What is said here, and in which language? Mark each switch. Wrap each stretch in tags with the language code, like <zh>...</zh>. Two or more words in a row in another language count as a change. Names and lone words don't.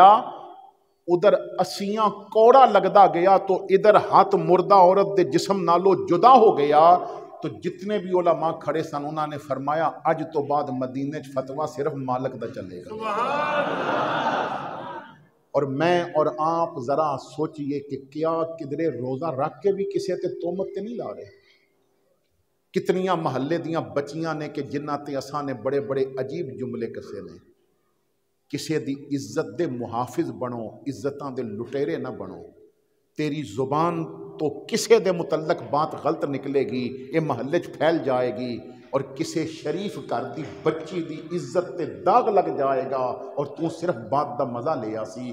<pa>ادھر 80 کوڑا لگدا گیا تو ادھر ہاتھ مردہ عورت دے جسم نالو جدا ہو گیا. تو جتنے بھی علماء کھڑے سن انہوں نے فرمایا اج تو بعد مدینے چ فتویٰ صرف مالک دا چلے گا.</pa> <ur>اور میں اور آپ ذرا سوچئے کہ کیا</ur> <pa>کدرے روزہ رکھ کے بھی کسی تے تومت تے نہیں لا رہے. کتنیاں محلے دیاں بچیاں نے کہ جنہ تے اساں نے بڑے بڑے عجیب جملے کسے نے. کسی دی عزت دے محافظ بنو، عزتاں دے لٹیرے نہ بنو. تیری زبان تو کسے دے متعلق بات غلط نکلے گی یہ محلے چ پھیل جائے گی. اور کسے شریف گھر دی بچی دی عزت تے داغ لگ جائے گا اور تو صرف بات دا مزہ لے آسی۔</pa>